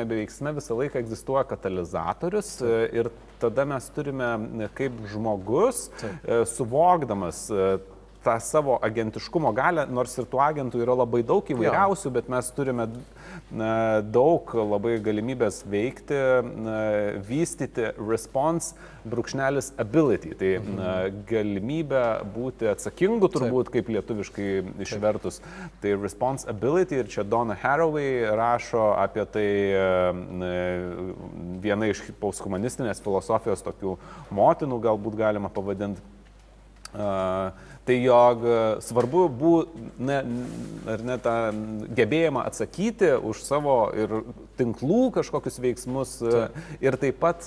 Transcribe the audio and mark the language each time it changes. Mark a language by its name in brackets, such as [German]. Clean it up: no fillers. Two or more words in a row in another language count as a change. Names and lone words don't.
[Lithuanian] veiksme visą laiką egzistuoja katalizatorius ir tada mes turime kaip žmogus suvokdamas tą savo agentiškumo galę, nors ir tų agentų yra labai daug įvairiausių, bet mes turime daug labai galimybės veikti, vystyti [English] response _ability. [Lithuanian] Tai galimybė būti atsakingu, turbūt, kaip lietuviškai išvertus. Tai [English] response ability [Lithuanian] ir čia Donna Haraway rašo apie tai viena iš posthumanistinės filosofijos tokių motinų, galbūt galima pavadinti. Tai jog svarbu tą gebėjimą atsakyti už savo ir tinklų kažkokius veiksmus ir taip pat